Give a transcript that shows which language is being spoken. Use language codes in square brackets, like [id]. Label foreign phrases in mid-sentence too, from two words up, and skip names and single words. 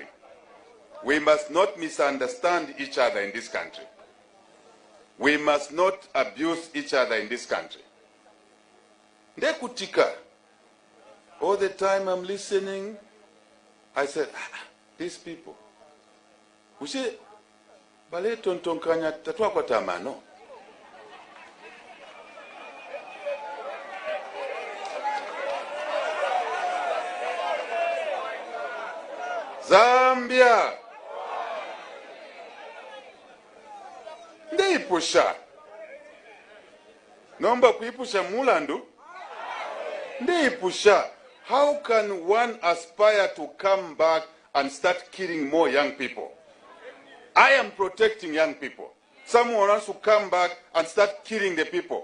[en] We must not misunderstand each other in this country. We must not abuse each other in this country. [bem] Ndekutika. [en] All the time I'm listening, I said, these people. We say, [bem] bale tonton kanya tatwa kwa tamano. Zambia. Ndeipusha. Nomba kuipusha mulandu. Ndeipusha. [en] How can one aspire to come back and start killing more young people? I am protecting young people. someone wants to come back and start killing the people.